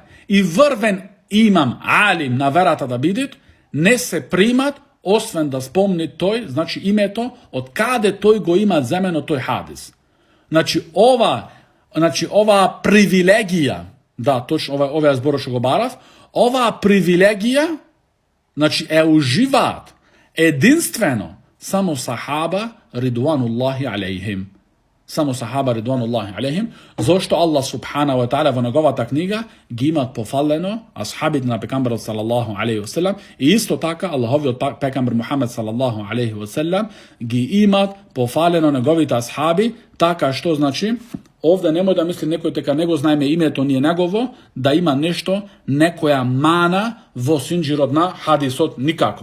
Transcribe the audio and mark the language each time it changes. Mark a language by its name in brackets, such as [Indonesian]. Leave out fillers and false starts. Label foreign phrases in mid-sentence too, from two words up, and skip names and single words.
[Macedonian] И врвен имам, алим на верата да бидит, не се примат, освен да спомни тој, значи името, од каде тој го има земено тој хадис. Значи ова привилегија, да, точно оваа збор што го барав, оваа привилегија, значи е уживаат единствено само сахаба [Arabic] رضوان الله عليهم. [Macedonian] Само сахаба [Arabic] رضوان الله عليهم, [Macedonian] зошто Аллах [Arabic] سبحانه وتعالى [Macedonian] во неговата книга ги имат пофалено асхабите на пекамберот [Arabic] صلى الله عليه وسلم [Macedonian] и исто така Аллаховиот пекамбер Мухамед [Arabic] صلى الله عليه وسلم [Macedonian] ги имат пофалено неговите асхаби, така што значи овде немој да мисли некој дека него знаеме името ние негово, да има нешто, некоја мана во синџирот на хадисот, никако.